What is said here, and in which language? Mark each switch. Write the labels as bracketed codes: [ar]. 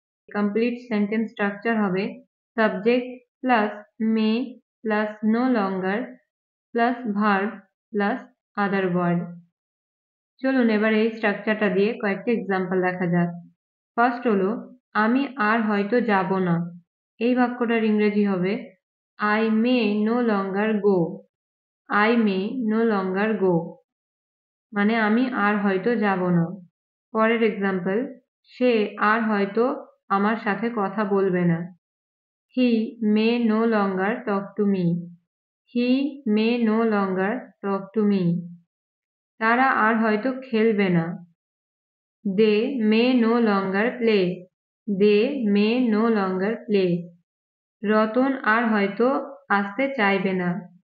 [bn] Complete sentence structure হবে subject plus may plus no longer plus verb plus আদার word. চলুন এবার এই স্ট্রাকচারটা দিয়ে কয়েকটা এক্সাম্পল দেখা যাক। ফার্স্ট হলো, আমি আর হয়তো যাব না। এই বাক্যটার ইংরেজি হবে [en] I may no longer go. I may no longer go. [bn] মানে আমি আর হয়তো যাব না। পরের এক্সাম্পল, সে আর হয়তো আমার সাথে কথা বলবে না। [en] He may no longer talk to me. He may no longer talk to me. [bn] তারা আর হয়তো খেলবে না। [en] They may no longer play. They may no longer play. [bn] Ratan আর হয়তো আসতে চাইবে না।